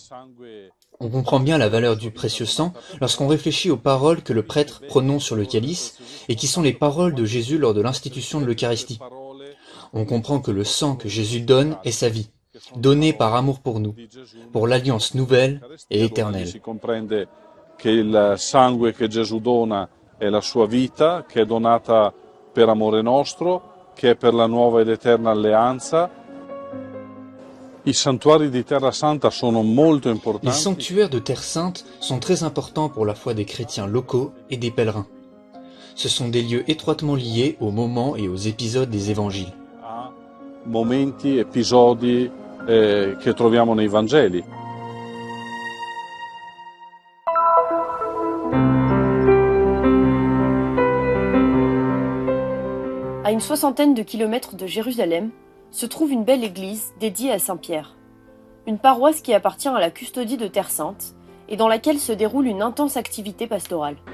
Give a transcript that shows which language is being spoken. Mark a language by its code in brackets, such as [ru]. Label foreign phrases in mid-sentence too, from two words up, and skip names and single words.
[fr] On comprend bien la valeur du précieux sang lorsqu'on réfléchit aux paroles que le prêtre prononce sur le calice et qui sont les paroles de Jésus lors de l'institution de l'Eucharistie. On comprend que le sang que Jésus donne est sa vie, donnée par amour pour nous, pour l'alliance nouvelle et éternelle. [it] Si comprende che il sangue che Gesù dona è la sua vita, che è donata per amore nostro, che è per la nuova ed eterna alleanza. I santuari di Terra Santa sono molto importanti. [fr] Les sanctuaires de Terre Sainte sont très importants pour la foi des chrétiens locaux et des pèlerins. Ce sont des lieux étroitement liés aux moments et aux épisodes des évangiles. [it] A momenti, episodi che troviamo nei Vangeli. [fr] À une soixantaine de kilomètres de Jérusalem, se trouve une belle église dédiée à Saint-Pierre, une paroisse qui appartient à la custodie de Terre Sainte et dans laquelle se déroule une intense activité pastorale.